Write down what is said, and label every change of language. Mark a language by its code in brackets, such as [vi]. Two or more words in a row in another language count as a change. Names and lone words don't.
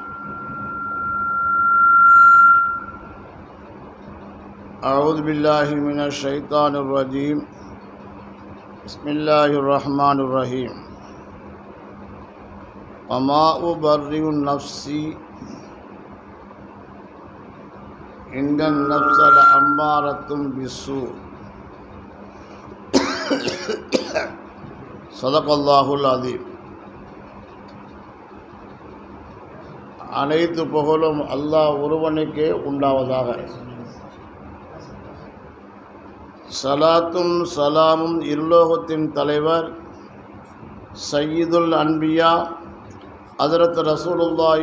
[ar] أعوذ بالله من الشيطان الرجيم بسم الله الرحمن الرحيم وما أبرئ نفسي إن النفس لأمارة بالسوء صدق الله العظيم. [ta] அனைத்து புகழும் அல்லாஹ் ஒருவனுக்கே உண்டாவதாக. சலாத்தும் சலாமும் இருலோகத்தின் தலைவர் [ar] سيد الأنبياء حضرة رسول الله